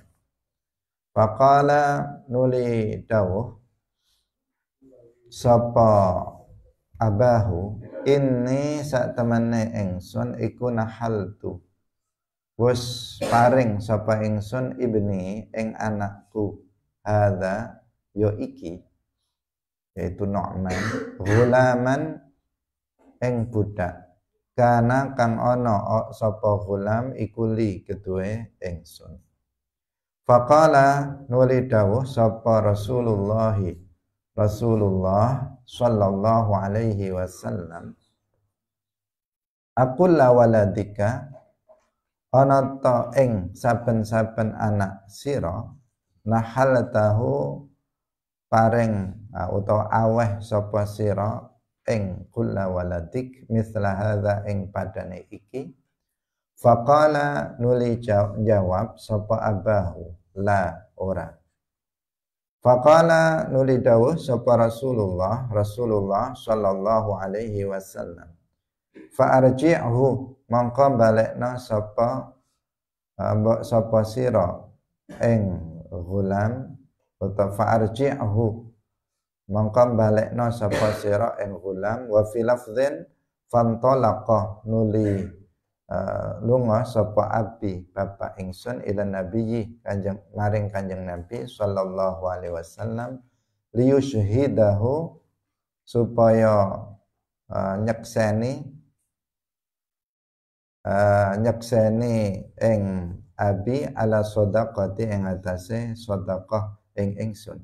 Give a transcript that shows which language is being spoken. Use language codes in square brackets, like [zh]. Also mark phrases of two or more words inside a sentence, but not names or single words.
[jv] Faqala nuli dawuh sapa abahu, inni sak temene ingsun iku nahaltu wis paring sapa ingsun ibni ing anakku hadza yo iki yaitu Nu'man, gulaman ing budak, kana kang ana sapa gulam iku li kedue ingsun. Faqala nuli dawuh sapa Rasulullah [ar] صلى الله عليه وسلم, أكل ولدك, [jv] ana ta ing saben-saben anak sira nahaltahu paring utawa aweh sapa sira ing [ar] كل ولدك مثل هذا [jv] ing padane iki. Faqala nuli jawab sapa abahu, la ora. Faqala nuli dawuh sapa Rasulullah [ar] صلى الله عليه وسلم, فارجعه, [jv] mongko balekna sapa sira ing gulam, utawa [ar] فارجعه [jv] mongko balekna sapa sira ing gulam. [ar] وفي لفظ فانطلق, [jv] nuli lunga sapa abi bapak ingsun [ar] إلى النبي [jv] maring kanjeng Nabi [ar] صلى الله عليه وسلم, [jv] liyusyhidahu, supaya nyekseni ing abi [ar] على صدقتي [jv] ing atase sedekah ing ingsun.